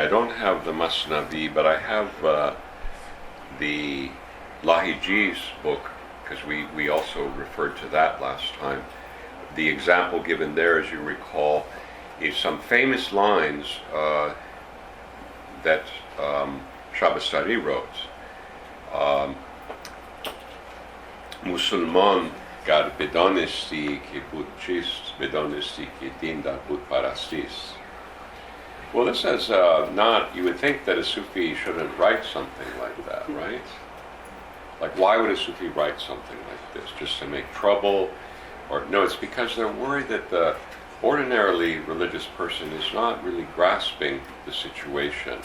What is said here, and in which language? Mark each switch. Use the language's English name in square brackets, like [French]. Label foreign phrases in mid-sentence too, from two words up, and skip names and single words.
[English] I don't have the Masnavi, but I have the Lahiji's book, because we also referred to that last time. The example given there, as you recall, is some famous lines that Shabastari wrote. [Persian] مسلمان گر بدانستی که بت چیست، بدانستی که دین در بت پرستیست. [English] Well, this is not, you would think that a Sufi shouldn't write something like that, right? Like, why would a Sufi write something like this? Just to make trouble? Or no, it's because they're worried that the ordinarily religious person is not really grasping the situation.